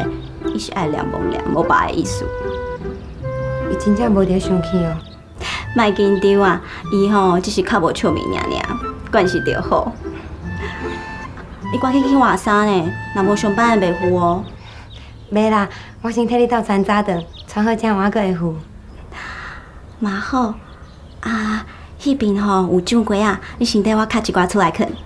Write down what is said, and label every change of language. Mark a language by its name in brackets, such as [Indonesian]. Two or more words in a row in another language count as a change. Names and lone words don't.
[Min Nan Chinese] 伊是爱念无念，无别的意思。伊真正无伫生气哦。莫紧张啊，伊吼只是较无出面尔，关系就好。你赶紧去换衫呢，若无上班的袂赴哦。袂啦，我先替你斗餐早顿， 穿好这样我阁会赴。嘛好啊，迄边吼有酒柜啊，你先带我卡一寡出来啃。